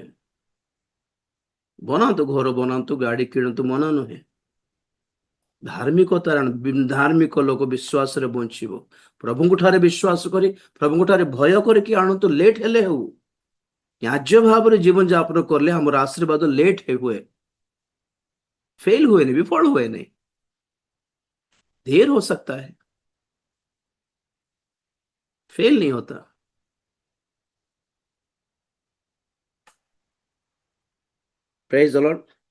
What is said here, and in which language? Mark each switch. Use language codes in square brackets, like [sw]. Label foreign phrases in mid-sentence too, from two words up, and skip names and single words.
[or] ବନାନ୍ତୁ, ଘର ବନାନ୍ତୁ, ଗାଡି କିଣନ୍ତୁ, ମନା ନୁହେଁ। ଧାର୍ମିକ ଲୋକ ବିଶ୍ୱାସରେ ବଞ୍ଚିବ। ପ୍ରଭୁଙ୍କ ଠାରେ ବିଶ୍ୱାସ କରି, ପ୍ରଭୁଙ୍କ ଠାରେ ଭୟ କରିକି ଆଣନ୍ତୁ। ଲେଟ୍ ହେଲେ ହଉ, ନ୍ୟାଯ୍ୟ ଭାବରେ ଜୀବନ ଯାପନ କଲେ ଆମର ଆଶୀର୍ବାଦ ଲେଟ୍ ହୁଏ, [hi] फेल हुए नहीं, विफल हुए नहीं, देर हो सकता है, फेल नहीं होता। [en] Praise the Lord.